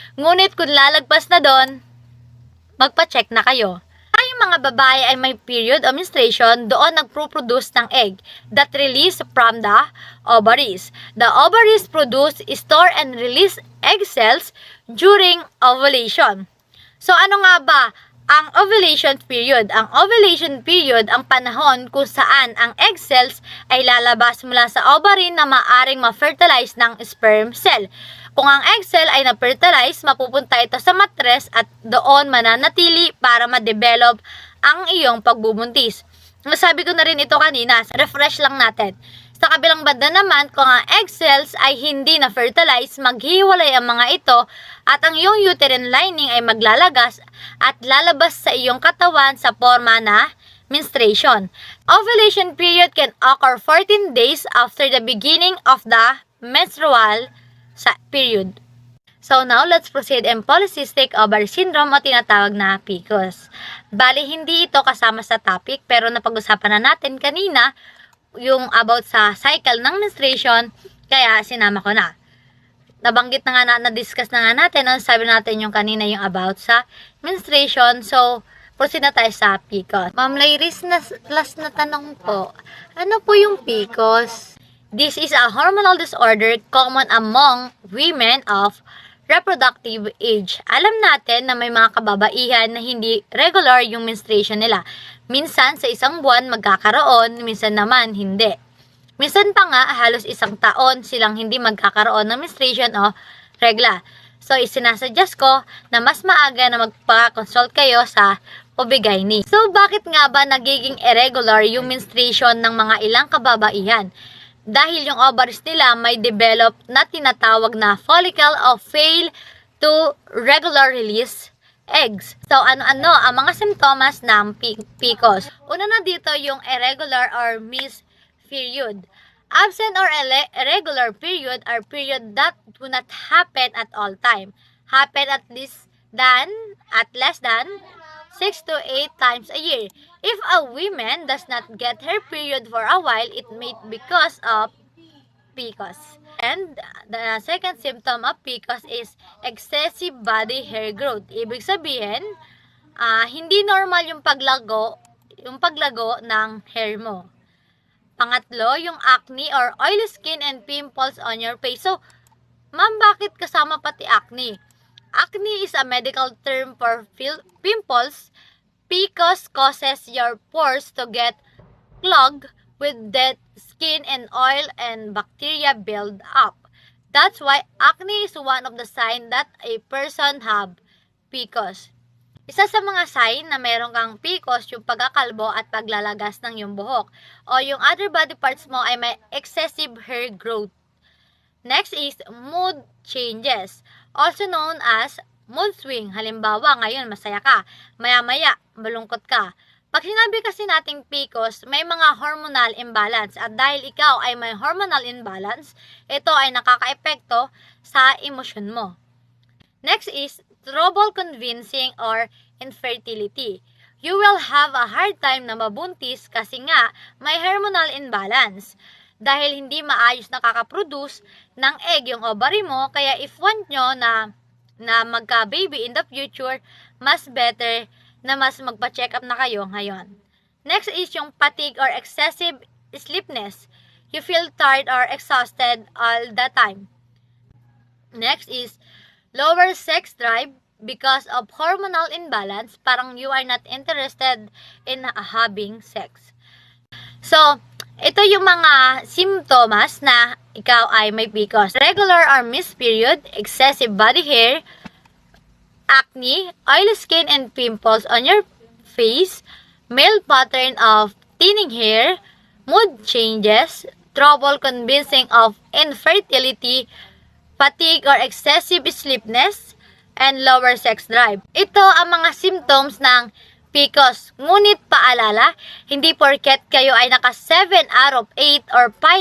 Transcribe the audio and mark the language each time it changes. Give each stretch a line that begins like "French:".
Filipino: Ngunit kung lalagpas na doon, magpa-check na kayo. Ay mga babae ay may period o menstruation, doon nagpo-produce ng egg
English: that release from the ovaries. The ovaries produce, store, and release egg cells during ovulation.
Filipino: So ano nga ba ang ovulation period? Ang ovulation period ang panahon kung saan ang egg cells ay lalabas mula sa ovary na maaring ma-fertilize ng sperm cell. Kung ang egg cell ay na-fertilize, mapupunta ito sa matres at doon mananatili para ma-develop ang iyong pagbubuntis. Nasabi ko na rin ito kanina, refresh lang natin. Sa kabilang banda naman, kung ang egg cells ay hindi na-fertilize, maghiwalay ang mga ito at ang iyong uterine lining ay maglalagas at lalabas sa iyong katawan sa forma na menstruation.
English: Ovulation period can occur 14 days after the beginning of the menstrual period. So now, let's proceed in polycystic ovary syndrome
Filipino: o tinatawag na
English: PCOS.
Filipino: Bali, hindi ito kasama sa topic pero napag-usapan na natin kanina yung about sa cycle ng menstruation, kaya sinama ko na. Nabanggit na nga na-discuss na nga natin, sabi natin yung kanina yung about sa menstruation. So, proceed na tayo sa PCOS. Ma'am Lairis, last na tanong po, ano po yung PCOS?
English: This is a hormonal disorder common among women of reproductive age.
Filipino: Alam natin na may mga kababaihan na hindi regular yung menstruation nila. Minsan sa isang buwan magkakaroon, minsan naman hindi. Minsan pa nga halos isang taon silang hindi magkakaroon ng menstruation o regla. So isinasuggest ko na mas maaga na magpa-consult kayo sa OB-GYN. So bakit nga ba nagiging irregular yung menstruation ng mga ilang kababaihan? Dahil yung ovaries nila may develop na tinatawag na follicle o fail to regular release eggs. So, ano-ano ang mga simptomas ng PCOS? Una na dito yung
English: irregular or missed period. Absent or irregular period are period that do not happen at all time. Happen at less than 6 to 8 times a year. If a woman does not get her period for a while, it may be because of PCOS. And the second symptom of PCOS is excessive body hair growth.
Filipino: Ibig sabihin, hindi normal yung paglago ng hair mo. Pangatlo, yung
English: acne or oily skin and pimples on your face. So, ma'am,
Filipino: bakit kasama pati acne?
English: Acne is a medical term for pimples. PCOS causes your pores to get clogged with dead skin and oil and bacteria build up. That's why acne is one of the signs that a person have PCOS.
Filipino: Isa sa mga sign na meron kang PCOS yung pagkakalbo at paglalagas ng iyong buhok o yung other body parts mo ay may excessive hair growth.
English: Next is mood changes, also known as mood swing.
Filipino: Halimbawa, ngayon masaya ka, maya-maya malungkot ka. Pag sinabi kasi nating PCOS, may mga hormonal imbalance at dahil ikaw ay may hormonal imbalance, ito ay nakakaepekto sa emosyon mo.
English: Next is trouble convincing or infertility. You will have a hard time
Filipino: na mabuntis kasi nga may
English: hormonal imbalance.
Filipino: Dahil hindi maayos nakakaproduce ng egg yung ovary mo, kaya if want nyo na magka-baby in the future, mas better na mas magpa-check up na kayo ngayon.
English: Next is yung fatigue or excessive sleepiness. You feel tired or exhausted all the time. Next is lower sex drive because of hormonal imbalance. Parang you are not interested in having sex.
Filipino: So, ito yung mga simptomas na ikaw ay may PCOS.
English: Regular or missed period, excessive body hair, acne, oily skin and pimples on your face, male pattern of thinning hair, mood changes, trouble convincing of infertility, fatigue or excessive sleepiness, and lower sex drive.
Filipino: Ito ang mga symptoms ng PCOS. Ngunit paalala, hindi porket kayo ay naka 7 out of 8 or